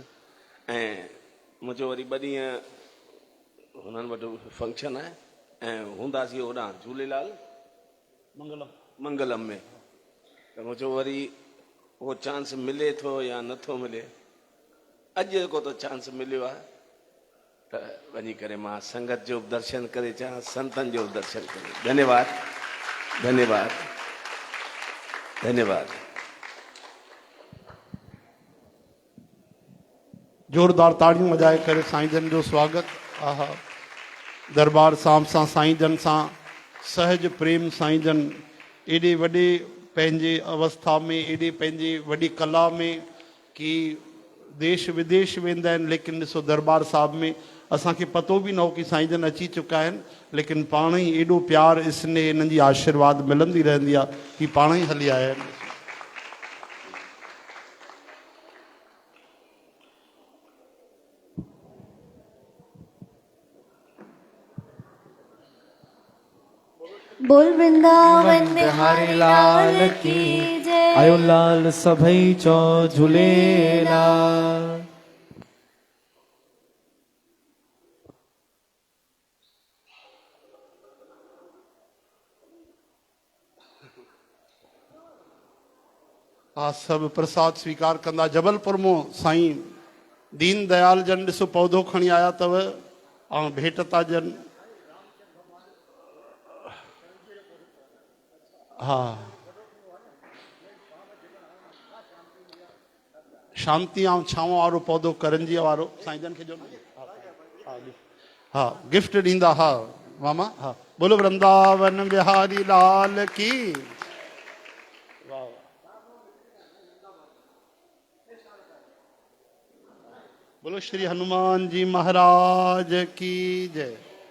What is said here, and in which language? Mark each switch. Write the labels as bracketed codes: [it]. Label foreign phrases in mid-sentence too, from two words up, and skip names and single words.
[sd] ऐं मुंहिंजो वरी 2 ॾींहं हुननि वटि फंक्शन आहे ऐं हूंदासीं होॾां झूलेलाल मंगलम में। त मुंहिंजो वरी उहो चांस मिले थो या नथो मिले। अॼु जेको त चांस मिलियो आहे त वञी करे मां संगत जो बि दर्शन करे अचां, संतनि जो बि दर्शन करे। धन्यवाद, धन्यवाद, धन्यवाद। जोरदार ताड़ियूं वॼाए करे साईं जन जो स्वागत। आहा, दरबार साहिब सां साईं जन सां सहज प्रेम। साईं जन एॾे वॾे पंहिंजे अवस्था में, एॾे पंहिंजे वॾी कला में कि देश विदेश वेंदा आहिनि, लेकिन ॾिसो दरबार साहिब में असांखे पतो बि न हो कि साईं जन अची चुका आहिनि, लेकिन पाण ई एॾो प्यार स्नेह हिननि जी आशीर्वाद मिलंदी रहंदी आहे कि पाण ई हली आया आहिनि। [hi] बोल वृंदावन बिहारी लाल की जय। [sd] आयो लाल सभई चो झूलेलाल। हा, सभु प्रसाद स्वीकार कंदा। जबलपुर मां साईं दीन दयाल जन ॾिसो पौधो खणी आया अथव ऐं भेंट था ॾियनि। हा, शांति ऐं छांव वारो पौधो करंजीअ वारो साईं जन खे ॾियो न। हा, गिफ्ट ॾींदा। हा मामा, हा। [hi] बोलो वृंदावन बिहारी लाल की। बोलो श्री हनुमान जी महाराज की जय।